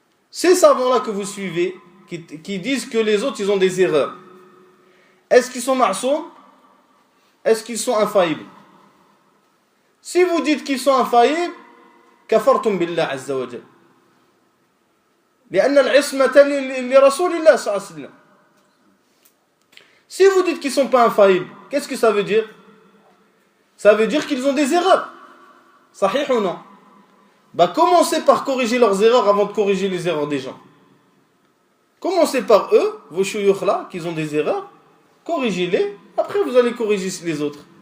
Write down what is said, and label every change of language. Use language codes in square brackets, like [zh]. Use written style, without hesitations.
[fr] Ces savants-là que vous suivez, qui disent que les autres ils ont des erreurs, est-ce qu'ils sont ma'soum? Est-ce qu'ils sont infaillibles? Si vous dites qu'ils sont infaillibles, [ar] kafartum billah azza wa jal. لأن العصمة لرسول الله صلى الله عليه وسلم. [fr] Si vous dites qu'ils ne sont pas infaillibles, qu'est-ce que ça veut dire? Ça veut dire qu'ils ont des erreurs. Sahih ou non? Commencez par corriger leurs erreurs avant de corriger les erreurs des gens. Commencez par eux, vos shuyukh là, qui ont des erreurs, corrigez-les, après vous allez corriger les autres.